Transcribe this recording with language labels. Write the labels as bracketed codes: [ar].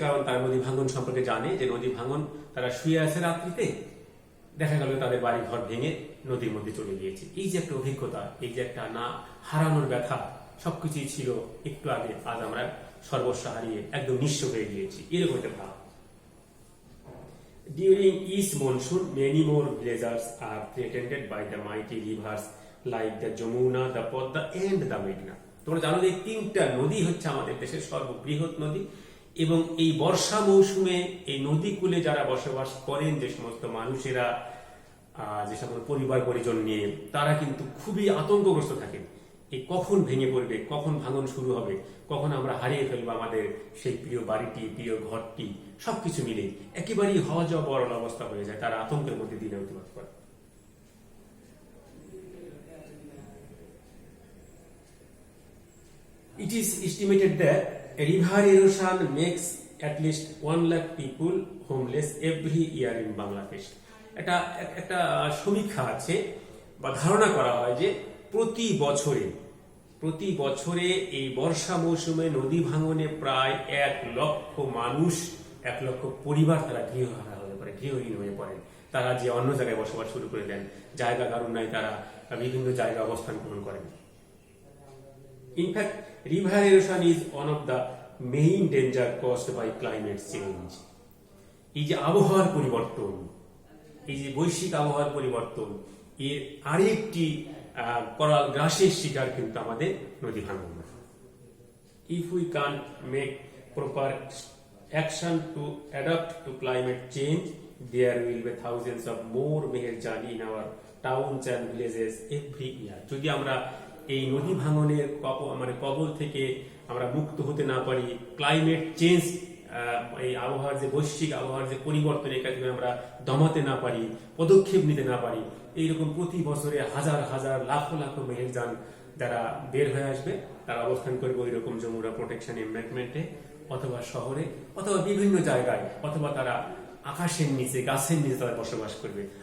[bn] কারণ তারা নদী ভাঙন সম্পর্কে জানে যে নদী ভাঙন, তারা শুয়ে আছে রাত্রিতে, দেখা গেল তাদের বাড়ি ঘর ভেঙে নদীর মধ্যে চলে গিয়েছে। এই যে একটা অভিজ্ঞতা, এই যে একটা না হারানোর ব্যথা, সবকিছুই ছিল একটু আগে, আজ আমরা সর্বস্ব হারিয়ে একদম নিঃস্ব হয়ে গিয়েছি, এরকম একটা ভাব। [en] During each monsoon, many more villages are threatened by the mighty rivers like the Jamuna, the Podda and the Meghna. [bn] তোমরা জানো যে 3টা নদী হচ্ছে আমাদের দেশের সর্ববৃহৎ নদী, এবং এই বর্ষা মৌসুমে এই নদী কূলে যারা বসবাস করেন, যে সমস্ত মানুষেরা, যে সকল পরিবার পরিজন নিয়ে, তারা কিন্তু খুবই আতঙ্কগ্রস্ত থাকেন। এই কখন ভেঙে পড়বে, কখন ভাঙন শুরু হবে, কখন আমরা হারিয়ে ফেলবো আমাদের সেই প্রিয় বাড়িটি, প্রিয় ঘরটি, সবকিছু মিলে একেবারেই হজবরল অবস্থা হয়ে যায়। তারা আতঙ্কের মধ্যে দিনে অতিবাহিত করে। [en] It is estimated that river erosion makes at least 1 lakh people homeless every year in Bangladesh. [bn] একটা সমীক্ষা আছে বা ধারণা করা হয় যে প্রতি বছরে এই বর্ষা মৌসুমে নদী ভাঙনে প্রায় 1 লক্ষ মানুষ, 1 লক্ষ পরিবার তারা গৃহহীন হয়ে পড়েন। তারা যে অন্য জায়গায় বসবাস শুরু করে দেন, জায়গা কারণ নাই, তারা বিভিন্ন জায়গায় অবস্থান গ্রহণ করেন। [en] In fact river erosion is one of the main danger caused by climate change. [bn] এই যে আবহাওয়ার পরিবর্তন, এই যে বৈশ্বিক আবহাওয়ার পরিবর্তন, এর আরেকটি করাল গ্রাসের শিকার কিন্তু আমাদের নদী ভাঙন। [en] If we can't make proper action to adapt to climate change, there will be thousands of more meherjani in our towns and villages every year. [bn] যদি আমরা এই নদী ভাঙনের কবল থেকে আমরা মুক্ত হতে না পারি, ক্লাইমেট চেঞ্জ, এই আবহাওয়ার যে বৈশ্বিক আবহাওয়ার যে পরিবর্তন, এটা যদি আমরা দমাতে না পারি, পদক্ষেপ নিতে না পারি, এইরকম প্রতি বছরে হাজার হাজার লাখো লাখো মেহেরজান যারা বের হয়ে আসবে, তারা অবস্থান করবে ওই রকম যমুনা প্রোটেকশন এমব্যাঙ্কমেন্টে, অথবা শহরে, অথবা বিভিন্ন জায়গায়, অথবা তারা আকাশের নিচে, গাছের নিচে তারা বসবাস করবে।